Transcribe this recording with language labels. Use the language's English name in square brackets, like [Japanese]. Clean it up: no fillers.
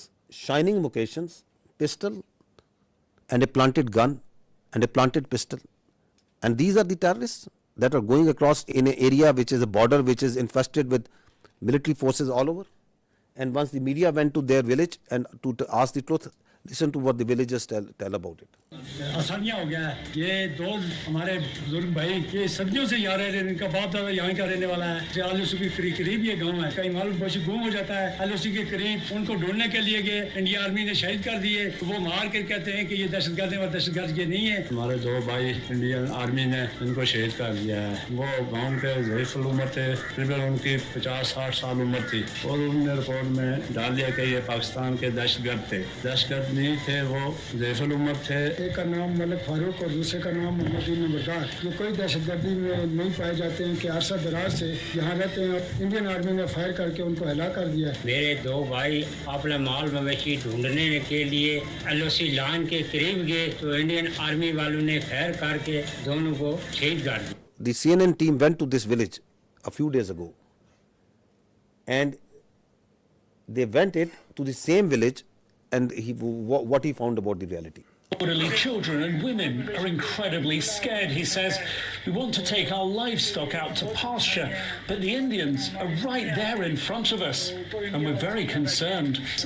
[English] Shining vocations, pistol and a planted gun and a planted pistol. And these are the terrorists that are going across in an area which is a border which is infested with military forces all over. And once the media went to their village and to ask the truth, Listen to what the villagers tell about it. [Hindi] आसानियाँ हो गया है ये दो हमारे बुजुर्ग भाई ये सदियों से यहाँ रह रहे हैं इनका बाप दादा यहाँ का रहने वाला है आलूसी के करीब ये गांव है कहीं मालूम पशु गुम हो जाता है आलूसी के करीब उनको ढूंढने के लिए गए इंडिया आर्मी ने शहीद कर दिए तो वो मार कर कहते हैं कि ये दहशतगर्द है और दहशतगर्द ये नहीं है हमारे दो भाई इंडियन आर्मी ने इनको शहीद कर दिया है वो गाँव के ज़ईफ़ुल उम्र थे तकरीबन उनकी 50-60 साल उम्र थी और उन्होंने रिपोर्ट में डाल दिया कि ये पाकिस्तान के दहशतगर्द थे दहशतगर्द नहीं थे वो ज़ईफ़ुल उम्र थे एक का नाम मलिक फारूक और दूसरे का नाम मोहम्मद नंबरदार ये कोई दहशतगर्दी में नहीं पाए जाते हैं कि अरसा दराज से यहाँ रहते हैं इंडियन आर्मी ने फायर करके उनको हलाक कर दिया मेरे दो भाई अपना माल मवेशी ढूंढने के लिए एलओसी लाइन के करीब गए तो इंडियन आर्मी वालों ने फायर करके दोनों को शहीद कर दिया [English] The CNN team went to this village a few days ago and they went to the same village and what he found about the reality. Elderly children and women are incredibly scared. He says, we want to take our livestock out to pasture, but the Indians are right there in front of us, and we're very concerned.